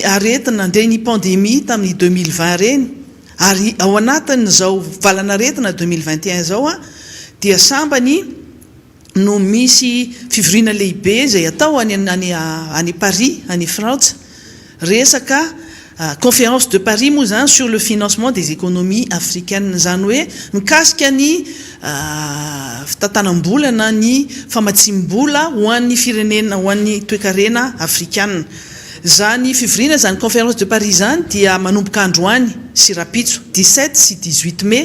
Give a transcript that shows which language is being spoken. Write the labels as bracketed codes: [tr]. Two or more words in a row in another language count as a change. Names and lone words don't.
[mg] aretina ndre ny pandémie tamin'ny 2020 reny ary ao anatin'izao valanaretina 2021 zao dia sambany no misy fivoriana lehibe izay atao any Paris any France resaka [fr] conférence de Paris [mg] moa zany [fr] sur le financement des économies africaines [mg] zany hoe mikasika ny fitantanam-bola ny famatsim-bola ho an'ny firenena ho an'ny toekarena afrikana. Zany fivoriana zany [fr] conférence de Paris [mg] zany dia manomboka androany sy rapitso 17 sy 18 mai.